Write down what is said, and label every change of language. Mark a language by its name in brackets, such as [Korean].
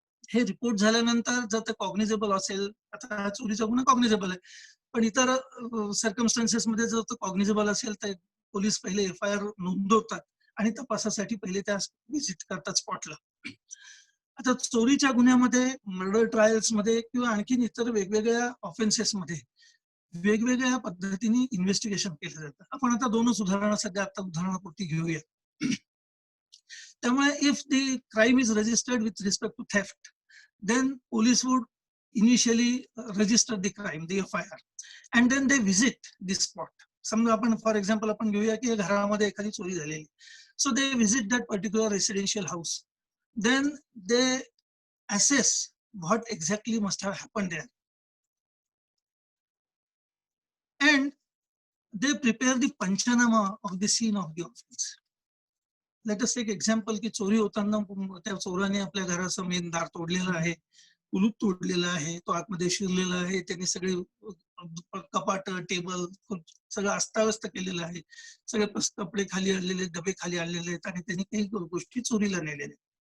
[Marathi] हे रिपोर्ट झाल्यानंतर जर ते कॉग्निझेबल असेल, आता चोरीचा गुन्हा कॉग्निझेबल आहे, पण इतर सर्कमस्टन्सेस मध्ये जर तो कॉग्निझेबल असेल तर पोलीस पहिले FIR नोंदवतात आणि तपासासाठी पहिले त्या व्हिजिट करतात स्पॉटला. आता चोरीच्या गुन्ह्यामध्ये, मर्डर ट्रायल्स मध्ये किंवा आणखीन इतर वेगवेगळ्या ऑफेन्सेसमध्ये वेगवेगळ्या पद्धतीने इन्व्हेस्टिगेशन केलं जातं. आपण आता 2च उदाहरणं सध्या आता उदाहरणापुरती घेऊया. [English] त्यामुळे if the crime is registered with respect to theft, then police would initially register the crime, the FIR, and then they visit the spot. [Marathi] समजा आपण फॉर एक्झाम्पल आपण घेऊया की घरामध्ये एखादी चोरी झालेली, [English] So they visit that particular residential house. then they assess what exactly must have happened there, and they prepare the panchanama of the scene of the offense. Let us take example [Marathi] की चोरी होताना त्या चोराने आपल्या घराचं main दार तोडलेलं आहे, कुलूप तोडलेलं आहे, तो आतमध्ये शिरलेला आहे, त्यांनी सगळे कपाट, टेबल सगळं अस्ताव्यस्त केलेलं आहे, सगळे कपडे खाली आणलेले, डबे खाली आणलेले आहेत आणि त्यांनी काही गोष्टी चोरीला नेलेल्या.